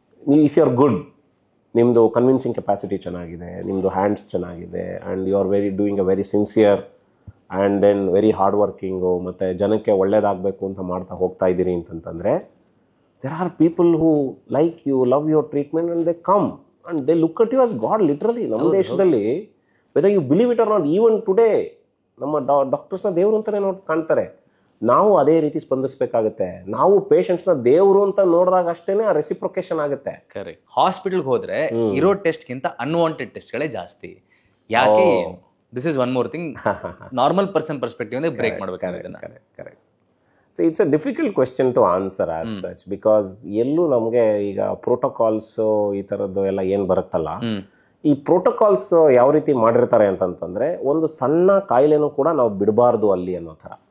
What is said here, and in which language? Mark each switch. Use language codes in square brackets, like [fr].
[en] ನೀವು if you are good, [kn] ನಿಮ್ಮದು convincing capacity ಚೆನ್ನಾಗಿದೆ, ನಿಮ್ಮದು ಹ್ಯಾಂಡ್ಸ್ ಚೆನ್ನಾಗಿದೆ, [en] and you are doing a very sincere and then very hard working, [kn] ಮತ್ತು ಜನಕ್ಕೆ ಒಳ್ಳೇದಾಗಬೇಕು ಅಂತ ಮಾಡ್ತಾ ಹೋಗ್ತಾ ಇದ್ದೀರಿ ಅಂತಂತಂದರೆ, [en] there are people who like you, love your treatment, and they come and they look at you as God, literally. [kn] ನಮ್ಮ ದೇಶದಲ್ಲಿ [en] whether you believe it or not, even today [kn] ನಮ್ಮ ಡಾಕ್ಟರ್ಸ್ನ ದೇವರು ಅಂತಲೇ ಕಾಣ್ತಾರೆ. ನಾವು ಅದೇ ರೀತಿ ಸ್ಪಂದಿಸಬೇಕಾಗುತ್ತೆ. ನಾವು ಪೇಷಂಟ್ಸ್ನ ದೇವರು ಅಂತ ನೋಡಿದಾಗ ಅಷ್ಟೇನೆ ಆ ರೆಸಿಪ್ರೊಕೇಶನ್ ಆಗುತ್ತೆ. [en] Correct. [kn] ಹಾಸ್ಪಿಟಲ್ಗೆ ಹೋದ್ರೆ ಇರೋ ಟೆಸ್ಟ್ಗಿಂತ ಅನ್ವಾಂಟೆಡ್ ಟೆಸ್ಟ್ಗಳೇ ಜಾಸ್ತಿ. ಯಾಕೆ? [en] This is one more thing. Normal person perspective break ಮಾಡಬೇಕು. Correct. So it's a difficult question to answer as such, because [kn] ಎಲ್ಲೂ ನಮಗೆ ಈಗ ಪ್ರೋಟೋಕಾಲ್ಸು ಈ ಥರದ್ದು ಎಲ್ಲ ಏನು ಬರುತ್ತಲ್ಲ, ಈ ಪ್ರೋಟೋಕಾಲ್ಸ್ ಯಾವ ರೀತಿ ಮಾಡಿರ್ತಾರೆ ಅಂತಂತಂದ್ರೆ ಒಂದು ಸಣ್ಣ ಕಾಯಿಲೆನೂ ಕೂಡ ನಾವು ಬಿಡಬಾರ್ದು ಅಲ್ಲಿ ಅನ್ನೋ ಥರ.